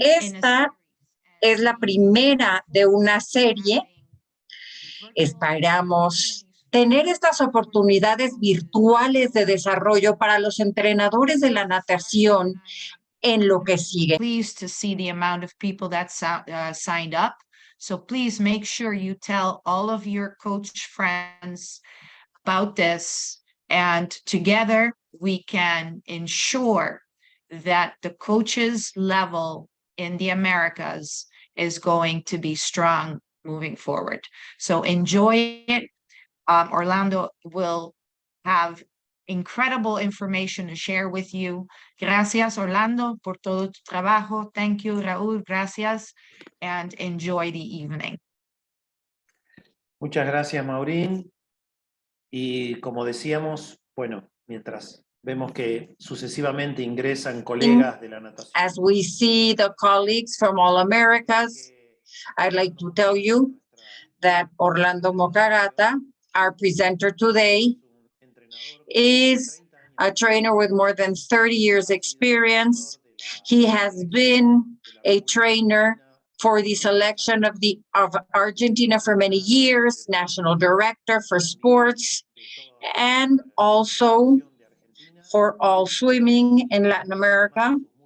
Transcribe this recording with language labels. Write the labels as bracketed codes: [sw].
[es] Esta es la primera de una serie. Esperamos tener estas oportunidades virtuales de desarrollo para los entrenadores de la natación en lo que sigue. [en] Pleased to see the amount of people that signed up. So please make sure you tell all of your coach friends about this, and together we can ensure that the coaches level in the Americas is going to be strong moving forward. So enjoy it. Orlando will have incredible information to share with you. [es] Gracias, Orlando, por todo tu trabajo. [en] Thank you, Raúl. [es] Gracias, [en] and enjoy the evening. [es] Muchas gracias, Maureen. Y como decíamos, bueno, mientras vemos que sucesivamente ingresan colegas de la natación. [en] As we see the colleagues from all Americas, I'd like to tell you that Orlando Moccagatta, our presenter today, is a trainer with more than 30 years experience. He has been a trainer for the selection of Argentina for many years, national director for sports, and also for all swimming in Latin America.